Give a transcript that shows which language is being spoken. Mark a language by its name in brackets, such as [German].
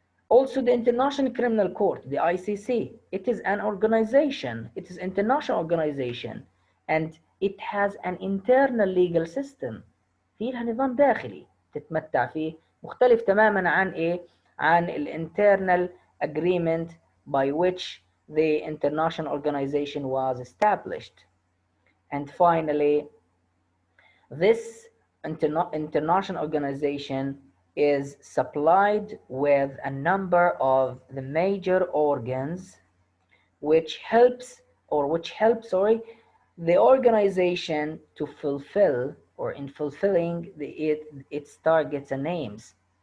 [English] Also, the International Criminal Court, the ICC, it is an organization, it is an international organization, and it has an internal legal system. [Arabic] فيها نظام داخلي تتمتع فيه مختلف تماما عن ايه؟ عن [English] internal agreement by which the international organization was established. And finally, this international organization is supplied with a number of the major organs which helps the organization to fulfill or in fulfilling its targets and aims.